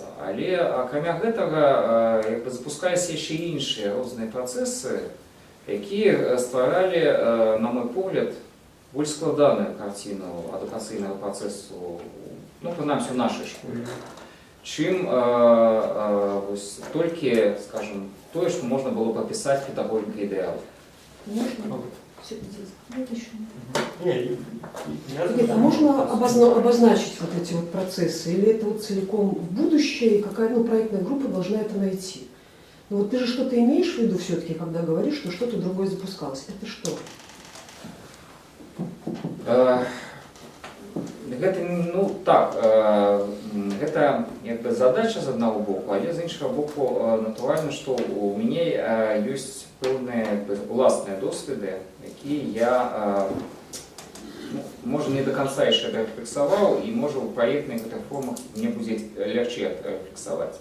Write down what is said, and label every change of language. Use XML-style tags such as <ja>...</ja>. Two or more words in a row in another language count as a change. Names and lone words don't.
<be>Але, акрамя гэтага, запускаліся яшчэ іншыя розныя працэсы, якія стваралі, на мой погляд, больш складаную карціну адукацыйнага працэсу, ну, прынамсі, у нашай школе, чым толькі, скажем, тое, што можна было б апісаць педагогікай ідэалу.</be> <ru>Можно? Нет, Нет, а можно обозначить вот эти вот процессы? Или это вот целиком будущее, и какая проектная группа должна это найти? Ну вот ты же что-то имеешь в виду все-таки, когда говоришь, что что-то другое запускалось. Это что?</ru> <be>Гэта, ну, так, гэта якби задача з аднаго боку, але з іншага боку, натуральна, што у мяне ёсць пэўныя уласныя досведы, якія я, ну, можа, не</be> <ru>до конца</ru> <be>яшчэ рэфлексаваў, і можа у праектных гэтых формах мне будзе лягчэй рэфлексаваць.</be>